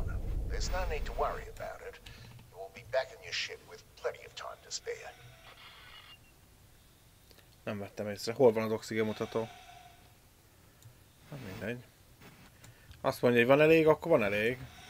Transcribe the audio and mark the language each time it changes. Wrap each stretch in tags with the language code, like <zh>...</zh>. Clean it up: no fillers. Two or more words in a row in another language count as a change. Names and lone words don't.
<en>There's no need to worry about it. You will be back in your ship with plenty of time to spare.</en> <hu>Nem vettem észre. Hol van az oxigénmutató? Nem mindegy. Azt mondja, hogy van elég, akkor van elég.</hu>